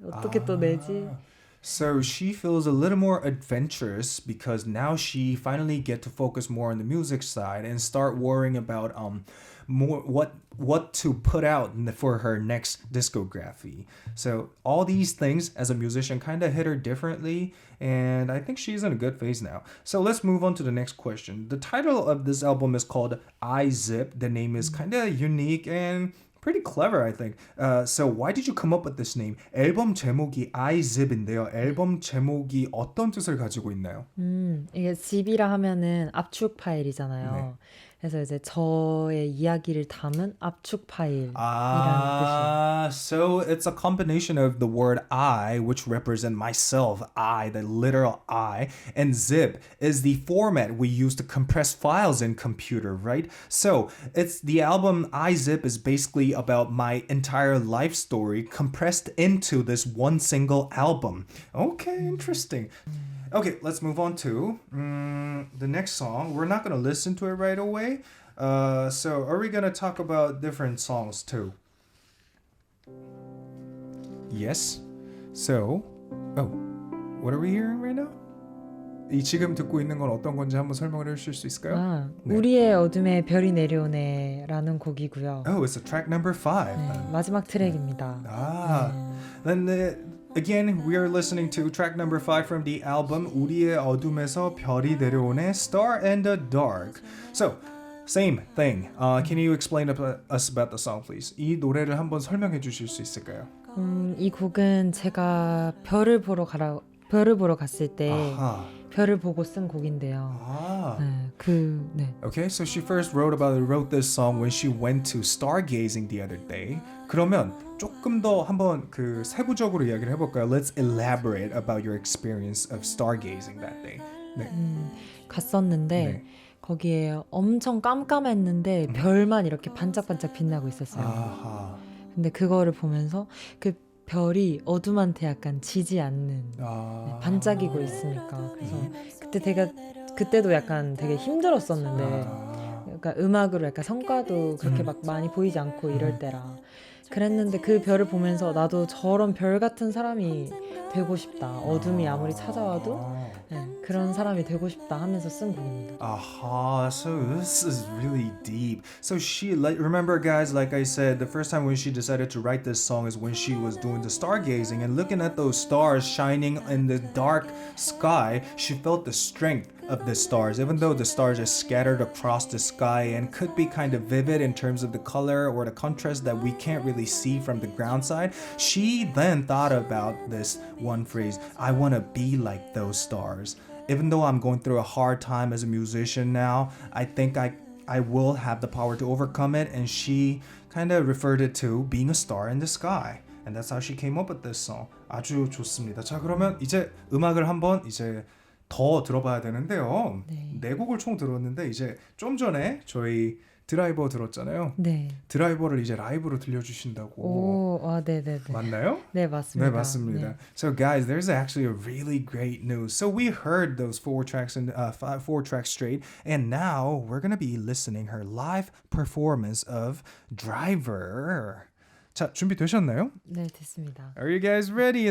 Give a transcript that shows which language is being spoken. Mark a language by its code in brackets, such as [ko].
[ko] 어떻게 또 내지? [en] So she feels a little more adventurous because now she finally get to focus more on the music side and start worrying about more what to put out for her next discography. So all these things as a musician kind of hit her differently, and I think she's in a good phase now. So let's move on to the next question. The title of this album is called I Zip. The name is kind of unique and pretty clever, I think. So why did you come up with this name? [ko] 앨범 제목이 I Zip인데요. 앨범 제목이 어떤 뜻을 가지고 있나요? 이게 zip이라 하면은 압축 파일이잖아요. 네. 그래서 이제 저의 이야기를 담은 압축 파일이라는 뜻이에요. [en] So it's a combination of the word I, which represent myself, I, the literal I, and zip is the format we use to compress files in computer, right? So it's the album I Zip is basically about my entire life story compressed into this one single album. Okay, interesting. Okay, let's move on to the next song. We're not going to listen to it right away. So are we going to talk about different songs too? Yes. So, what are we hearing right now? [ko] 이 지금 듣고 있는 건 어떤 건지 한번 설명을 해주실 수 있을까요? 네. 우리의 어둠에 별이 내려오네라는 곡이고요. [en] Oh, it's a track number 5. [ko] 네, 마지막 트랙입니다. [en] Then again, we are listening to track number 5 from the album 우리의 어둠에서 별이 내려오네, Star in the Dark. So, same thing. Can you explain us about the song, please? [ko] 이 노래를 한번 설명해 주실 수 있을까요? 이 곡은 제가 별을 보러 갔을 때 별을 보고 쓴 곡인데요. 네. [en] Okay, so she first wrote this song when she went to stargazing the other day. [ko] 그러면 조금 더 한번 그 세부적으로 이야기를 해볼까요? [en] Let's elaborate about your experience of stargazing that day. 네. [ko] 갔었는데 네. 거기에 엄청 깜깜했는데 별만 이렇게 반짝반짝 빛나고 있었어요. 아하. 근데 그거를 보면서 그 별이 어둠한테 약간 지지 않는 반짝이고 있으니까 그래서 그때도 약간 되게 힘들었었는데 그러니까 음악으로 약간 성과도 그렇게 막 많이 보이지 않고 이럴 때라 그랬는데 그 별을 보면서 나도 저런 별 같은 사람이 되고 싶다. 어둠이 아무리 찾아와도 그런 사람이 되고 싶다 하면서 쓴 곡입니다. [en] Aha, so this is really deep. So she, remember guys, like I said, the first time when she decided to write this song is when she was doing the stargazing and looking at those stars shining in the dark sky, she felt the strength of the stars, even though the stars are scattered across the sky and could be kind of vivid in terms of the color or the contrast that we can't really see from the ground side. She then thought about this one phrase, I want to be like those stars. Even though I'm going through a hard time as a musician now, I think I will have the power to overcome it. And she kind of referred it to being a star in the sky. And that's how she came up with this song. [ko] 아주 좋습니다. 자, 그러면 이제 음악을 한번 이제 더 들어봐야 되는데요. 네 곡을 총 들었는데 이제 좀 전에 저희 드라이버 들었잖아요. 네. 드라이버를 이제 라이브로 들려주신다고. 네네네. 맞나요? 네, 맞습니다. 네, 맞습니다. 네. [en] So guys, there's actually a really great news. So we heard those four tracks straight, and now we're gonna be listening her live performance of Driver. [ko] 자, 준비되셨나요? 네, 됐습니다. [en] Are you guys ready?